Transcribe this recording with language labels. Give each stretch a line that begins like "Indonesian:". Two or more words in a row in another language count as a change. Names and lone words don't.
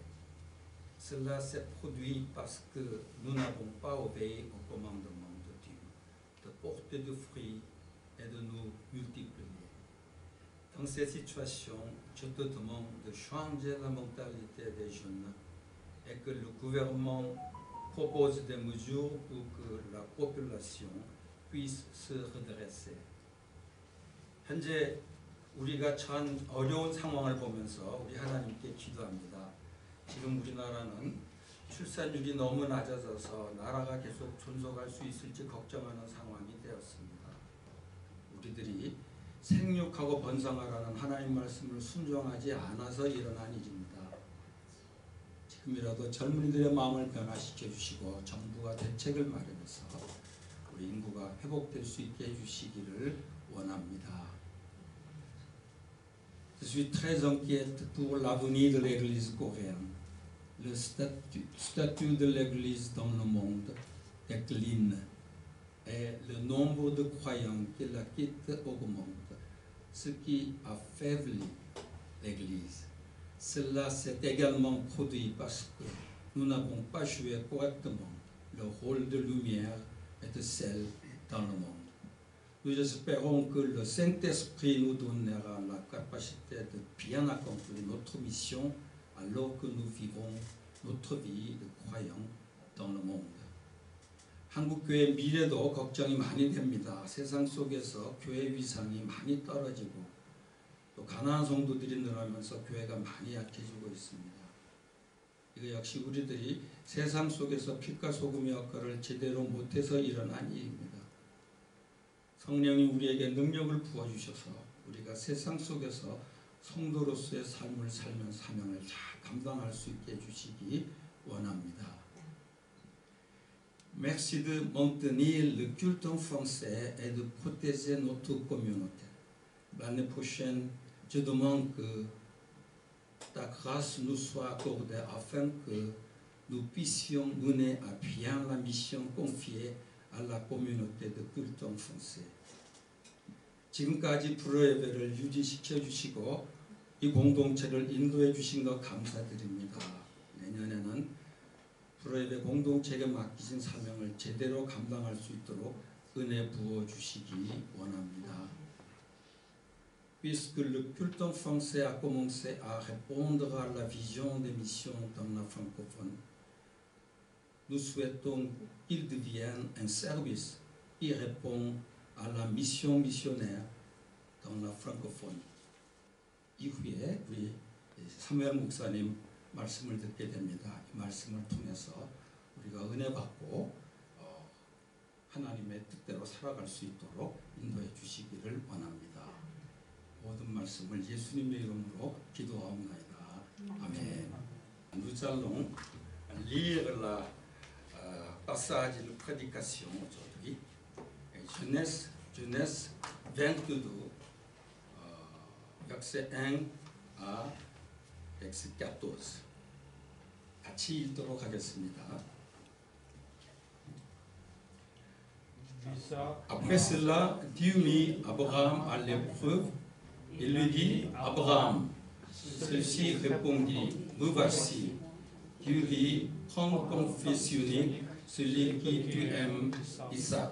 French: Cela s'est produit parce que nous n'avons pas obéi au commandement de Dieu, de porter du fruit et de nous multiplier. Dans ces situations, je te demande de changer la mentalité des jeunes et que le gouvernement propose des mesures pour que la population puisse se redresser.
Korean: 현재 우리가 처한 어려운 상황을 보면서 우리 하나님께 기도합니다. 지금 우리나라는 출산율이 너무 낮아져서 나라가 계속 존속할 수 있을지 걱정하는 상황이 되었습니다. 우리들이 생육하고 번성하라는 하나님 말씀을 순종하지 않아서 일어난 일입니다. 지금이라도 젊은이들의 마음을 변화시켜 주시고 정부가 대책을 마련해서 우리 인구가 회복될 수 있게 해주시기를 원합니다.
French: Je suis très inquiète pour l'avenir de l'Église coréenne. Le statut de l'Église dans le monde décline et le nombre de croyants qui la quittent augmente, ce qui affaiblit l'Église. Cela s'est également produit parce que nous n'avons pas joué correctement le rôle de lumière et de sel dans le monde. Nous espérons que le Saint-Esprit nous donnera la capacité de bien accomplir notre mission alors que nous vivons notre vie de croyants dans le monde.
Korean: 한국교회 미래도 걱정이 많이 됩니다. 세상 속에서 교회 위상이 많이 떨어지고 또 가난한 성도들이 늘어나면서 교회가 많이 약해지고 있습니다. 이거 역시 우리들이 세상 속에서 빛과 소금의 역할을 제대로 못해서 일어난 일입니다. 성령이 우리에게 능력을 부어주셔서 우리가 세상 속에서 성도로서의 삶을 살면 사명을 잘 감당할 수 있게 해주시기 원합니다.
French: Merci de maintenir le culte en français et de protéger notre communauté. L'année prochaine, je demande que ta grâce nous soit accordée afin que nous puissions mener à bien la mission confiée à la communauté de culte en français.
Korean: 지금까지 브로예배를 유지시켜 주시고 이 공동체를 인도해 주신 것 감사드립니다. 내년에는 브로예배 공동체에게 맡기신 사명을 제대로 감당할 수 있도록 은혜 부어 주시기 원합니다.
French: Puisque le culte en français a commencé à répondre à la vision des missions dans la francophone, nous souhaitons qu'il devienne un service qui répond à la mission missionnaire dans la francophonie.
Korean: 이후에 우리 사무엘 목사님 말씀을 듣게 됩니다. 이 말씀을 통해서 우리가 은혜 받고 하나님의 뜻대로 살아갈 수 있도록 인도해 주시기를 원합니다. 모든 말씀을 예수님의 이름으로 기도하옵나이다. 아멘.
French: Nous allons lire passage de prédication aujourd'hui. Genèse 22, verset 1 à verset 14.
Korean: 같이 읽도록 하겠습니다.
French: Après cela, Dieu mit Abraham à l'épreuve et lui dit, Abraham. Celui-ci répondit, me voici. Dieu dit, prends ton fils unique, celui qui tu aimes, Isaac.